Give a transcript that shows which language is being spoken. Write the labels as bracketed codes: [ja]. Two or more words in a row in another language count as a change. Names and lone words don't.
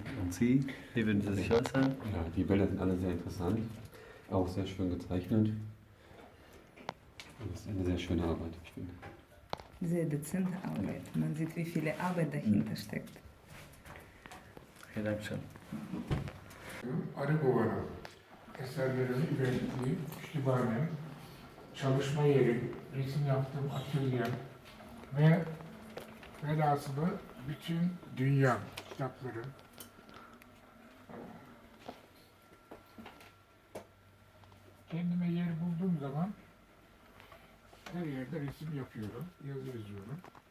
[de] Und Sie, wie würden Sie sich äußern? Ja, die Bilder sind alle sehr interessant, auch sehr schön gezeichnet. Und es ist eine sehr schöne Arbeit, ich finde. Sehr dezente Arbeit. Man sieht, wie viel Arbeit dahinter steckt. Okay, danke schön. [tr] Arıgova'nın eserlerini ürettiği kütüphanem, çalışma yeri, resim yaptığım atölyem ve velhasılı bütün dünya kitapları. Kendime yer bulduğum zaman her yerde resim yapıyorum, yazı yazıyorum.